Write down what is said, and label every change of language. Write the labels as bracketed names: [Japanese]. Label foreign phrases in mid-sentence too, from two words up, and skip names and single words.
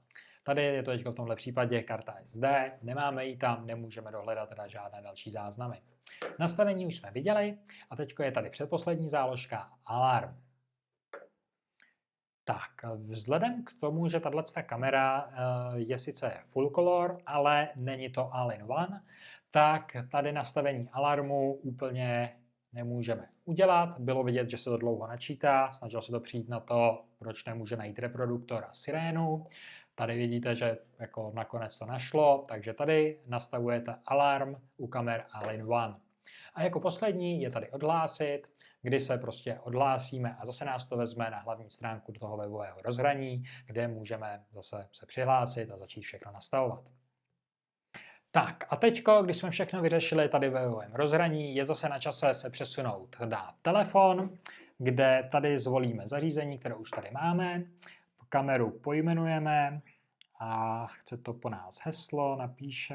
[Czech] Tady je to teď v tomhle případě karta SD, nemáme ji tam, nemůžeme dohledat teda žádné další záznamy. Nastavení už jsme viděli a teď je tady předposlední záložka alarm. Tak, vzhledem k tomu, že tato kamera je sice [English] full color, [Czech] ale není to all-in-one, tak tady nastavení alarmu úplně nemůžeme udělat. Bylo vidět, že se to dlouho načítá, snažil se to přijít na to, proč nemůže najít reproduktor a sirénu. Tady vidíte, že jako nakonec to našlo, takže tady nastavujete alarm u kamer all-in-one. A jako poslední je tady odhlásit, kdy se prostě odhlásíme a zase nás to vezme na hlavní stránku do toho webového rozhraní, kde můžeme zase se přihlásit a začít všechno nastavovat. Tak a teďko, když jsme všechno vyřešili tady ve webovém rozhraní, je zase na čase se přesunout na telefon, kde tady zvolíme zařízení, které už tady máme, kameru pojmenujeme a chce to po nás heslo, napíšeme.